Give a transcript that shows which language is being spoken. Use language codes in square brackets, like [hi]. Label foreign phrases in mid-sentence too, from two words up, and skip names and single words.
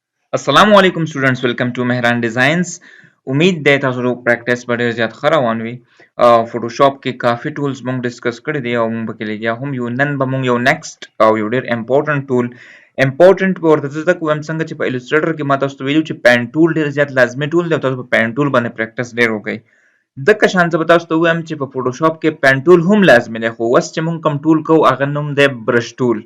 [ar] السلام علیکم [en] students, welcome to मेहरान डिजाइन्स। [ur] امید ہے [ps] تاسو پریکټس په ډیر زیات خره روان وي. فوټوشاپ کې کافي ټولز مونږ ډیسکس کړی دی او مونږ په کې لګیا هم یو نن به مونږ یو نیکسٹ او یو ډیر [en] important tool [ps] په ورته څه کوم څنګه چې په الستریټر کې ما تاسو ته ویلو چې [en] pen tool [ps] ډیر زیات لازمي ټول دی. تاسو په [en] pen tool [ps] باندې پریکټس ډیر وکړئ. د کشان څه تاسو ته وایم چې په فوټوشاپ کې [en] pen tool [ps] هم لازمي دی، خو وس چې مونږ کم ټول کو هغه نوم دی [en] brush tool.